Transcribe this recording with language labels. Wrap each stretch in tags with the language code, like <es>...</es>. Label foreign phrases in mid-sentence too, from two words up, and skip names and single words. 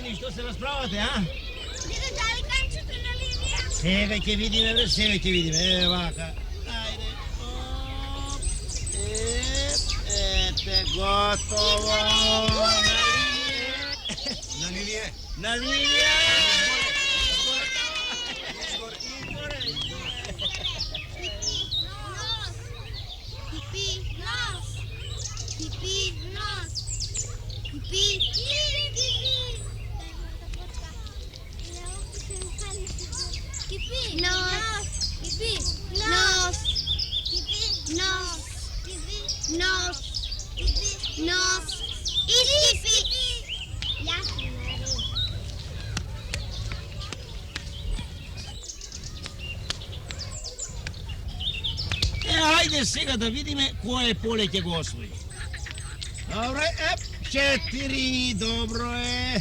<mk>да се расправате, а? Деде, дали канчете на линија? Сега ќе видиме, бре, сега ќе видиме. Е, вака. Ајде. Оп. Ете, готово. На линија. На линија. Nos. Pipi, nos. Pipi, Pipi, nos. Pipi, nos. Pipi, nos. Pipi, nos. Pipi, nos. Pipi. Ясно, нали? Ајде сега да видиме кое поле ќе го освои. Добре, 4, добро е.</mk>